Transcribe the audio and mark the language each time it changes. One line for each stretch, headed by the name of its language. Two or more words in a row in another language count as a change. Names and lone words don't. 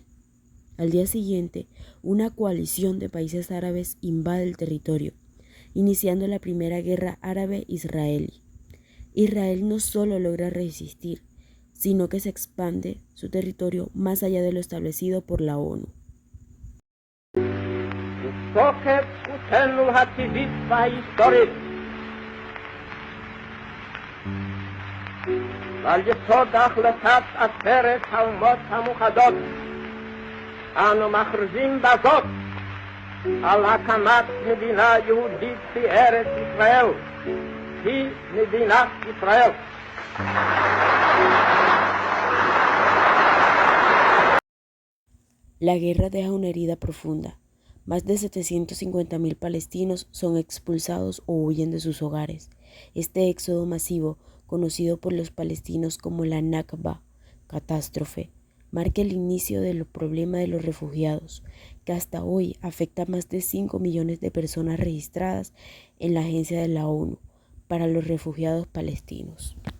Spanish: Al día siguiente, una coalición de países árabes invade el territorio, iniciando la Primera Guerra Árabe-Israelí. Israel no solo logra resistir, sino que se expande su territorio más allá de lo establecido por la ONU.
Hebrew: אנו מכריזים בזאת על הקמת מדינה יהודית בארץ ישראל, היא מדינת ישראל.
Spanish: La guerra deja una herida profunda. Más de 750.000 palestinos son expulsados o huyen de sus hogares. Este éxodo masivo, conocido por los palestinos como la Nakba, catástrofe, marca el inicio del problema de los refugiados, que hasta hoy afecta a más de 5 millones de personas registradas en la Agencia de la ONU para los Refugiados Palestinos.